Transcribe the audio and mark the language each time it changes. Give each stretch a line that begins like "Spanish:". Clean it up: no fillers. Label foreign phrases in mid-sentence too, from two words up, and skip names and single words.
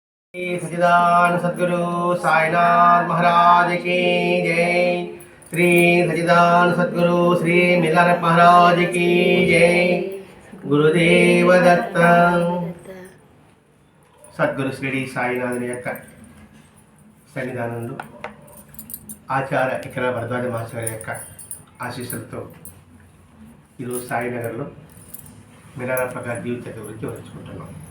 Hindi: सच्चिदानंद सद्गुरु साईनाथ महाराज की जय। श्री सच्चिदानंद सद्गुरु श्री मिलारप महाराज की जय। गुरुदेव दत्त।
Telugu: సద్గురు శ్రీ సాయినాథుని యొక్క సన్నిధానంలో ఆచార్య ఇక్కడ భరద్వాజ మాస్టర్ యొక్క ఆశీస్సులతో ఈరోజు సాయినగర్లో మిలారప్ప గారి జీవిత చరిత్ర గురించి వివరించుకుంటున్నాం.